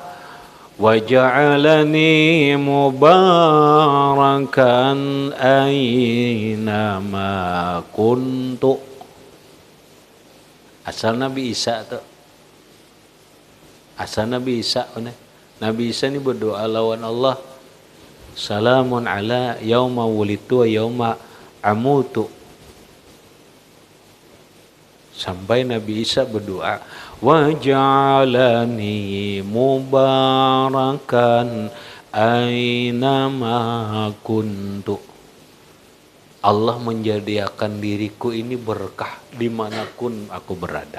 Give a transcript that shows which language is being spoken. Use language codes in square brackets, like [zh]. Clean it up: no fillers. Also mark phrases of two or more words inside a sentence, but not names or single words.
[ar] وجعلني مباركا أينما كنت. [bjn] Asal Nabi Isa tuh. Asal Nabi Isa Nabi Isa ini berdoa lawan Allah [ar] سلام على يوم ولدت ويوم أموت [bjn] sampai Nabi Isa berdoa [ar] وجعلني مباركا أينما كنت [bjn] Allah menjadikan diriku ini berkah dimanapun aku berada.